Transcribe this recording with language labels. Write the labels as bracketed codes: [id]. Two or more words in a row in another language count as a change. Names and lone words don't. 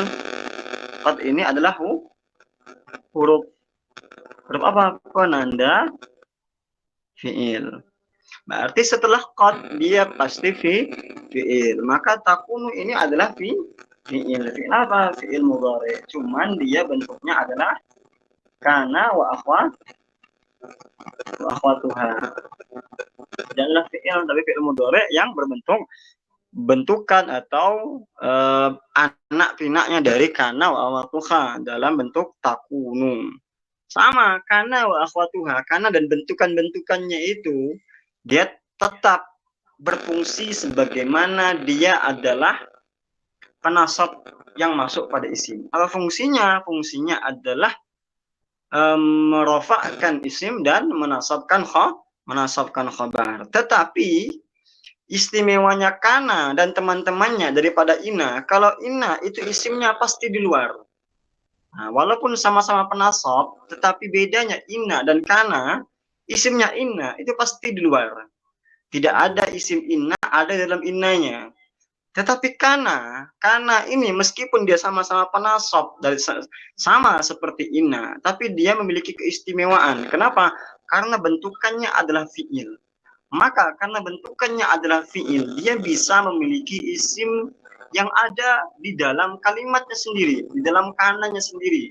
[id] Qad ini adalah huruf apa? Penanda fi'il. Berarti setelah qad dia pasti fi'il. Maka takunu ini adalah fi'il. Fi'il apa? [ar] فعل مضارع. [id] Cuman dia bentuknya adalah [ar] كان وأخواتها. [id] Adalah fi'il, tapi [ar] فعل مضارع [id] yang berbentuk bentukan atau anak pinaknya dari [ar] كان وأخواتها [id] dalam bentuk takunu. Sama [ar] كان وأخواتها, [id] kana dan bentukan-bentukannya itu dia tetap berfungsi sebagaimana dia adalah penasab yang masuk pada isim. Apa fungsinya? Fungsinya adalah merofakkan isim dan menasabkan khabar. Tetapi istimewanya kana dan teman-temannya daripada ina, kalau ina itu isimnya pasti di luar. Nah, walaupun sama-sama penasab, tetapi bedanya ina dan kana, isimnya ina itu pasti di luar. Tidak ada isim ina ada dalam innanya. Tetapi kana ini meskipun dia sama-sama penasab dari sama seperti ina, tapi dia memiliki keistimewaan. Kenapa? Karena bentukannya adalah fi'il. Maka karena bentukannya adalah fi'il, dia bisa memiliki isim yang ada di dalam kalimatnya sendiri, di dalam kananya sendiri.